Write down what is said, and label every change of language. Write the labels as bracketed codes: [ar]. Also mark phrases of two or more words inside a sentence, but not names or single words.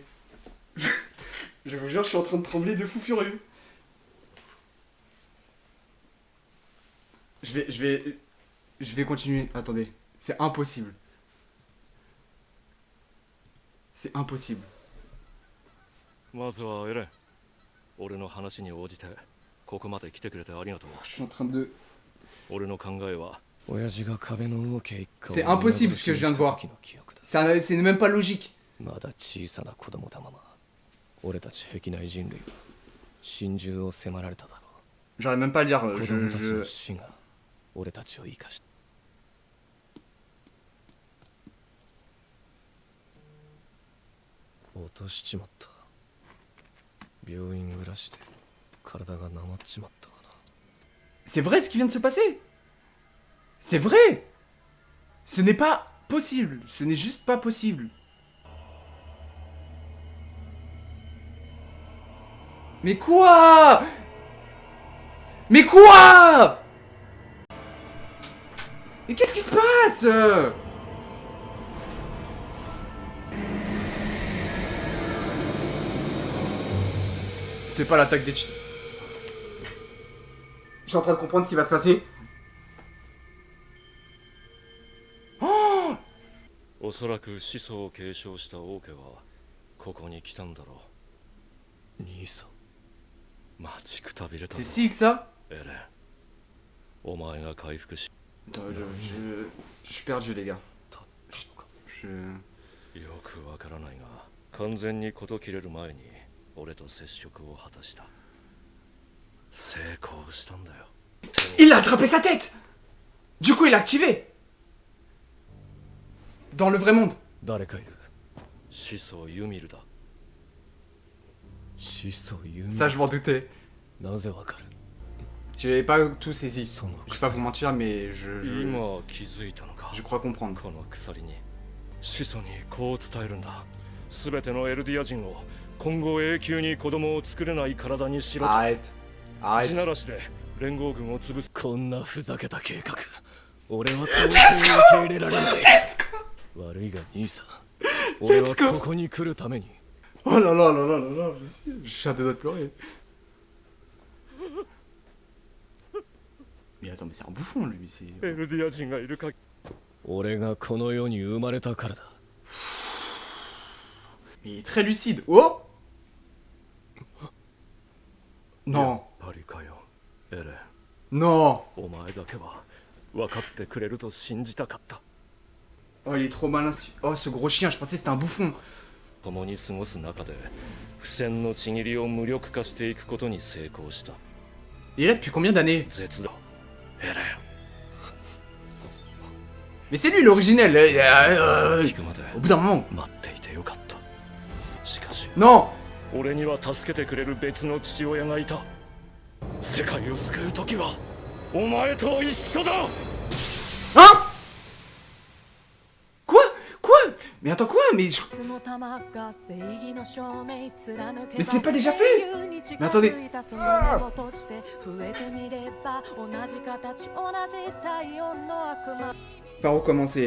[fr] Je vous jure, je suis en train de trembler de fou furieux. Je vais continuer. Attendez, c'est impossible. C'est impossible. [ja] まずはエレン、俺の話に応じてここまで来てくれてありがとう。 [fr] Je suis en train de... [ja] 俺の考えは [fr] C'est impossible ce que je viens de voir. C'est même pas logique. [ja] まだ小さな子供だまま俺たち壁内人類は心中を迫られただろ [fr] J'arrive même pas à lire. [ja] う。子供たちの死が俺たちを生かし落としちまった。病院暮らしで体がなまっちまったかな。 [fr] C'est vrai ce qui vient de se passer. C'est vrai. Ce n'est pas possible. Ce n'est juste pas possible. Mais quoi? Mais quoi? Mais qu'est-ce qui se passe? C'est pas l'attaque des Cheats. Je suis en train de comprendre ce qui va se passer. Oh! [ja] おそらく始祖を継承した王家はここに来たんだろう。兄さん。待ちくたびれた。 [fr] C'est si que ça? [ja] エレン、お前が回復し。 [fr] Je suis perdu les gars. Je... [ja] よくわからないが、完全に事切れる前に俺と接触を果たした。成功したんだよ。 [fr] Il a attrapé sa tête! Du coup il a activé! Dans le vrai monde. [ja] 誰かいる。始祖ユミルだ。始祖ユミル。 [fr] Ça je m'en doutais. [ja] なぜわかる。 [fr] Je n'avais pas tout saisi. Je vais pas vous mentir mais [ja] 今気づいたのか。 [fr] je crois comprendre. [ja] この鎖に始祖にこう伝えるんだ。すべてのエルディア人を今後永久に子供を作れない体にしろと。 [fr] Arrête. [ja] 地 [fr] Arrête. [ja] ならしで連合軍を潰す。こんなふざけた計画俺は到底受け入れられない。悪いが兄さん俺はここに来るために。 [fr] Oh là là là là là là. Je suis à deux doigts de pleurer. Mais attends mais c'est un bouffon lui. C'est... [ja] エルディア人がいるか。俺がこの世に生まれたからだ。 [fr] Mais il est très lucide. Oh! Non. [ja] やっぱりかよ、エレン。 [fr] Non. [ja] お前だけは分かってくれると信じたかった。 [fr] Oh il est trop malin. Oh ce gros chien, je pensais que c'était un bouffon. [ja] 共に過ごす中で不戦のちぎりを無力化していくことに成功した。 [fr] Il est là depuis combien d'années? [ja] 絶だ、エレン。 [fr] Mais c'est lui l'originel. [ja] 聞くまで [fr] Au bout d'un moment. [ja] 待っていてよかった。しかし [fr] Non. [ja] 俺には助けてくれる別の父親がいた。世界を救う時はお前と一緒だ。 [fr] Hein? Quoi? Quoi? Mais attends quoi? Mais c'était pas déjà fait? Mais attendez. Ah Par où commencer?